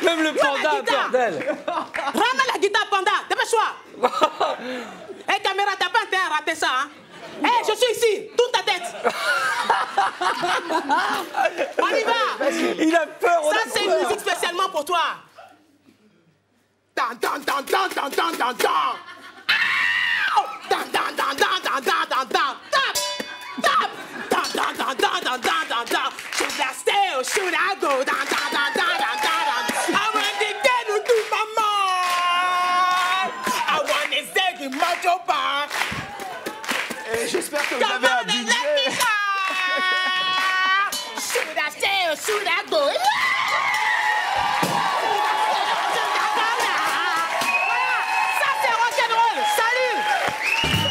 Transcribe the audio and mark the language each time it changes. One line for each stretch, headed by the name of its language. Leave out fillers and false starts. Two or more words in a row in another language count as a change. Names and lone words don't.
French: Même le panda, bordel. Ramène la guitare, Panda. Dépêche-toi. Hé, caméra, t'as pas intérêt à rater ça, hein? Hé, je suis ici. Tourne ta tête. On y va. Il a peur. Ça, c'est une musique spécialement pour toi. Dan, dan, dan, dan, dan, dan, dan, dan. Dan, dan, dan, dan, dan, dan, dan, dan. Tap, tap. Dan, dan, dan, dan, dan, dan, dan, dan.
English: Should I stay or should I go? Dan, dan, dan, dan, dan, dan, dan. I want to get into my mind. I want
French: Et j'espère que vous avez un budget. Ça c'est rock'n'roll. Salut.